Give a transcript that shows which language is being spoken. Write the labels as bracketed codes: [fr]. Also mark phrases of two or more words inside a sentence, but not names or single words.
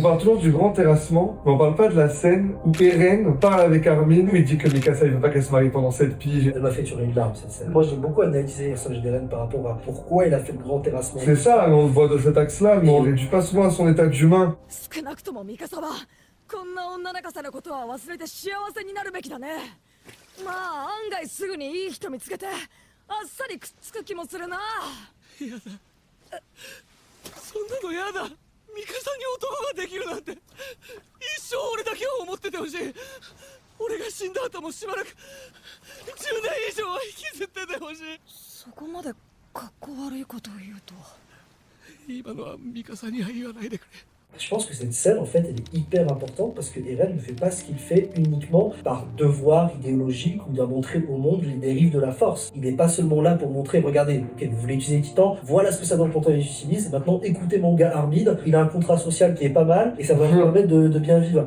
[fr] parle toujours du grand terrassement, mais on parle pas de la scène où Eren parle avec Armin, où il dit que Mikasa il veut pas qu'elle se marie pendant 7 piges. Elle m'a fait tuer une larme cette scène. Moi j'ai beaucoup analysé le personnage d'Eren par rapport à pourquoi il a fait le grand terrassement. C'est ça, on le voit de cet axe-là, mais on le réduit pas souvent à son état d'humain. [ja] 少なくともミカサはこんな女仲さのことは忘れて幸せになるべきだね。まあ案外すぐにいい人見つけてあっさりくっつく気もするな。やだ、そんなのやだ。ミカサに男ができるなんて一生俺だけは思っててほしい。俺が死んだ後もしばらく10年以上は引きずっててほしい。そこまでかっこ悪いことを言うとは。今のはミカサには言わないでくれ。 [fr] Je pense que cette scène, en fait, elle est hyper importante parce que Eren ne fait pas ce qu'il fait uniquement par devoir idéologique ou doit montrer au monde les dérives de la force. Il n'est pas seulement là pour montrer, regardez, ok, vous voulez utiliser les titans, voilà ce que ça donne quand on les utilise, maintenant écoutez mon gars Armin, il a un contrat social qui est pas mal et ça va vous permettre de bien vivre.